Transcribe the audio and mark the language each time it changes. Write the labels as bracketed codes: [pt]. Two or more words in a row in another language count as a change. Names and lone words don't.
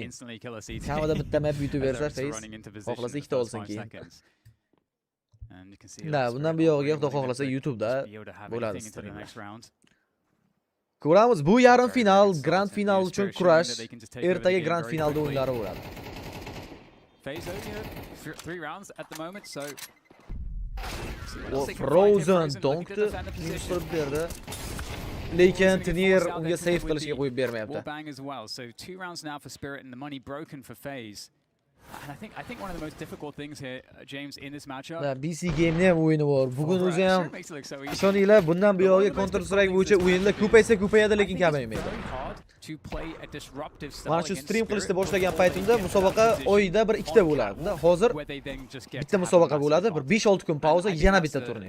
[uz] Kamida bitta map YouTube bersa FaZe xohlasa ikkita olsin keyin. Da, bundan buyog'iga xudo xohlasa YouTubeda bo'ladi streamlar. Ko'ramiz, bu yarim final, grand final uchun kurash. Ertaga grand finalda o'yinlari bo'ladi. [en] FaZe only 3 rounds at the moment, so [uz] Frozen Donkni qilib berdi. Lekin Tnir unga save qilishga qo'yib bermayapti. [en] Bang as well. So 2 rounds now for Spirit and the money broken for FaZe. And I think one of the most difficult things here, James, in this matchup. [uz] BC Game'ni ham o'yini bor. Bugun o'zi ham ishoninglar, bundan buyog'iga Counter Strike bo'yicha o'yinlar ko'payadi, lekin kamaymaydi. Mana shu stream qilishni boshlagan paytimda musobaqa oyda bir ikkita bo'lardi. Hozir bitta musobaqa bo'ladi, bir 5-6 kun pauza, yana bitta turnir.